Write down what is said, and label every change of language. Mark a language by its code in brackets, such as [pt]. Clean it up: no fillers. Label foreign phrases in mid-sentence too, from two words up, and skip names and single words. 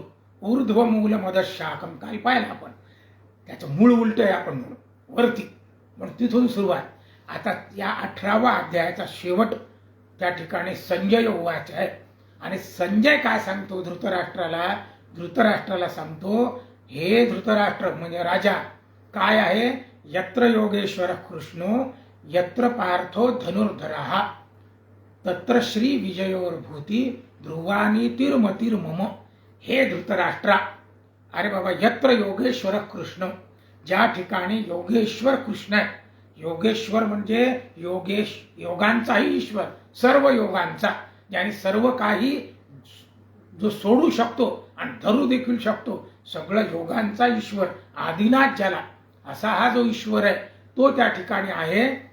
[sa] ऊर्ध्व मूल मदशाकम [mr] काल पाहिलं आपण, त्याचं मूळ उलट आहे आपण म्हणून वरती, म्हणून तिथून सुरुवात. आता या 18वा अध्यायाचा शेवट त्या ठिकाणी [sa] संजय उवाच [mr] आहे. आणि संजय काय सांगतो धृतराष्ट्राला? धृतराष्ट्राला सांगतो हे धृतराष्ट्र म्हणजे राजा काय आहे, [sa] यत्र योगेश्वर कृष्णो यत्र पार्थो धनुर्धरः तत्र श्री विजयोर्भूती ध्रुवानी तिर्मतिर्मम। [mr] हे धृतराष्ट्रा, अरे बाबा, [sa] यत्र योगेश्वर कृष्ण, [mr] ज्या ठिकाणी योगेश्वर कृष्ण आहे, योगेश्वर म्हणजे योगांचाही ईश्वर, सर्व योगांचा, ज्याने सर्व काही जो सोडू शकतो आणि धरू देखील शकतो, सगळं योगांचा ईश्वर आदिनाथ ज्याला, असा हा जो ईश्वर आहे तो त्या ठिकाणी आहे।